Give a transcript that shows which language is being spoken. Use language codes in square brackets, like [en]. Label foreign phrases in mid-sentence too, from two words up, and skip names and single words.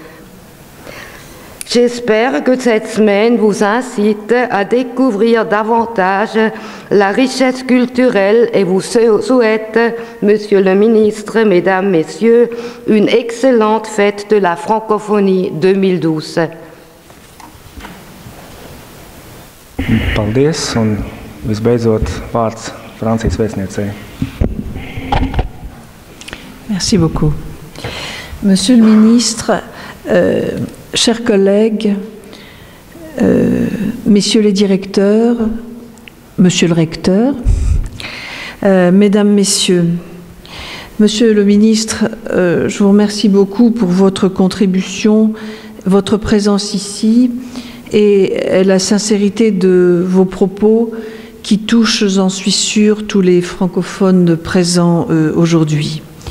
[fr] J'espère que cette semaine vous incite à découvrir davantage la richesse culturelle et vous souhaite, Monsieur le ministre, Mesdames, Messieurs, une excellente fête de la francophonie 2012. [lv] Paldies, un visbeidzot vārds Francijas vēstniecei. [fr] Merci beaucoup. Monsieur le ministre, chers collègues, messieurs les directeurs, monsieur le recteur, mesdames, messieurs, monsieur le ministre, je vous remercie beaucoup pour votre contribution, votre présence ici et la sincérité de vos propos qui touche, j'en suis sûre, tous les francophones présents aujourd'hui.